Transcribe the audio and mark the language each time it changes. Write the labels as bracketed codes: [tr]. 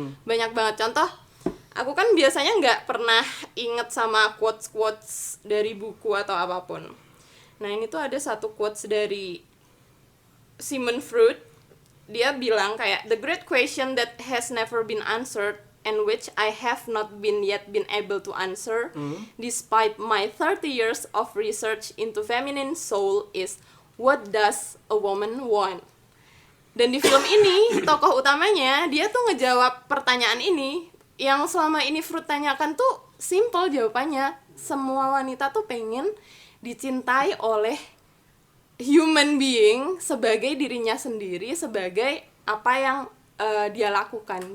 [id] Banyak banget contoh. Aku kan biasanya nggak pernah inget sama quotes dari buku atau apapun. Nah ini tuh ada satu quotes dari Sigmund Freud. Dia bilang kayak, [en] the great question that has never been answered and which I have not yet been able to answer despite my 30 years of research into feminine soul is, what does a woman want? [id] Dan di film ini tokoh utamanya dia tuh ngejawab pertanyaan ini yang selama ini Freud tanyakan tuh simple jawabannya. Semua wanita tuh pengen dicintai oleh human being sebagai dirinya sendiri, sebagai apa yang dia lakukan.